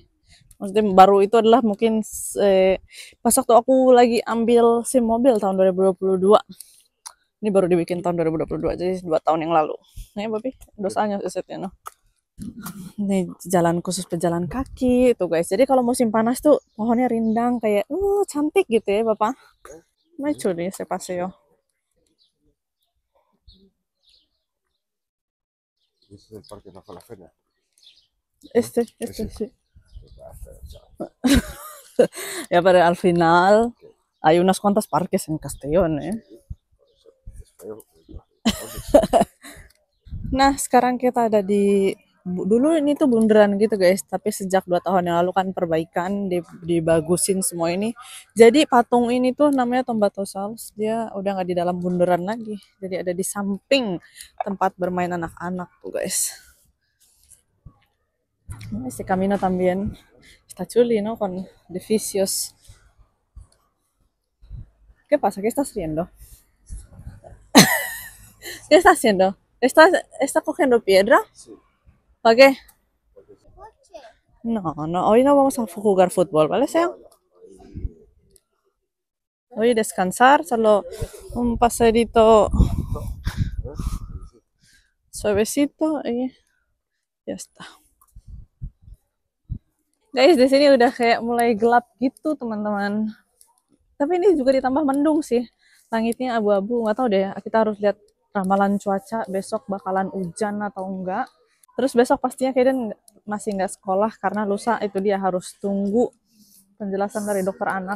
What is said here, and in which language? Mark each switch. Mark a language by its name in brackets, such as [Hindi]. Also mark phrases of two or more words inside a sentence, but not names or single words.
[Indonesian] Maksudnya baru itu adalah mungkin pas waktu aku lagi ambil SIM mobil tahun 2022. Ini baru dibikin tahun 2022, jadi 2 tahun yang lalu. Nih, Babi, dosanya setnya no. Ini jalan khusus pejalan kaki tuh guys. Jadi kalau musim panas tuh pohonnya rindang kayak cantik gitu ya, Bapak. [Spanish] Nah, curi se paseo. Y ese es el parque bajo la cena. Este Ese. sí. Ya, pero al final hay unas cuantas parques en Castellón, ¿eh? Es feo. [Indonesian] Nah, sekarang kita ada di dulu ini tuh bundaran gitu guys, tapi sejak 2 tahun yang lalu kan perbaikan, dibagusin semua ini. Jadi patung ini tuh namanya Tombatosaurus, dia udah nggak di dalam bundaran lagi. Jadi ada di samping tempat bermain anak-anak tuh guys. [Spanish] Este camino también está chuli, ¿no? Con edificios. ¿Qué pasa? ¿Qué estás haciendo? ¿Qué estás haciendo? ¿Está cogiendo piedra? Sí. ¿Para qué? Coche. No, hoy no vamos a jugar fútbol, ¿vale, Sea? Hoy descansar, solo un paseíto suavecito y ya está. [Indonesian] Guys, di sini udah kayak mulai gelap gitu, teman-teman. Tapi ini juga ditambah mendung sih. Langitnya abu-abu, nggak tahu deh. Kita harus lihat ramalan cuaca besok bakalan hujan atau enggak. Terus besok pastinya Kaiden masih nggak sekolah karena lusa itu dia harus tunggu penjelasan dari dokter anak.